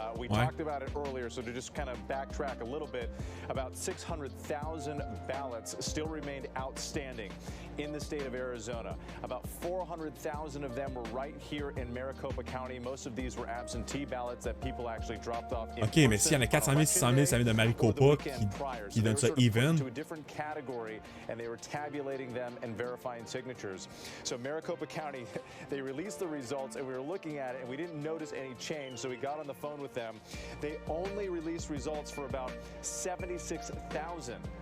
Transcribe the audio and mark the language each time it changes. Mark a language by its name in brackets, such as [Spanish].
[English] We talked about it earlier, so to just kind of backtrack a little bit, about 600,000 ballots still remained outstanding in the state of Arizona. About 400,000 of them were right here in Maricopa County. Most of these were absentee ballots that people actually dropped off. [French] OK, mais s'il y en a 400 000, 600 000, ça vient de Maricopa qui donne ça even. [English] To a different category, and they were tabulating them and verifying signatures. So Maricopa County, they released the results, and we were looking at it, and we didn't notice any change, so we got on the phone with them. They only released results for about 76,000